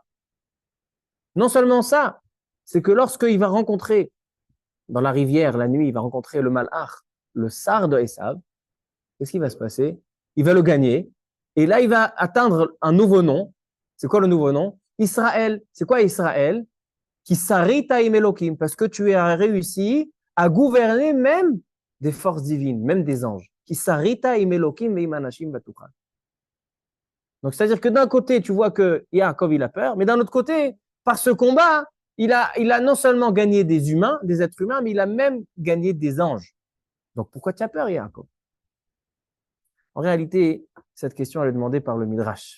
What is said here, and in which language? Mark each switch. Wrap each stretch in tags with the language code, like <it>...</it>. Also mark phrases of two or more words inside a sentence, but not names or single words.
<fr>Non seulement ça, c'est que lorsqu'il va rencontrer dans la rivière, la nuit, il va rencontrer le Malach, le sar de Esav, qu'est-ce qui va se passer? Il va le gagner, et là, il va atteindre un nouveau nom. C'est quoi le nouveau nom? Israël. C'est quoi Israël?</fr> <he>כי שרית עם אלוקים,</he> <fr>parce que tu as réussi à gouverner même des forces divines, même des anges.</fr> <he>כי שרית עם אלוקים ועם אנשים ותוכל.</he> <fr>Donc, c'est-à-dire que d'un côté, tu vois que Yaakov, il a peur, mais d'un autre côté, par ce combat, il a non seulement gagné des humains, des êtres humains, mais il a même gagné des anges. Donc, pourquoi tu as peur, Yaakov? En réalité, cette question, elle est demandée par le Midrash.</fr>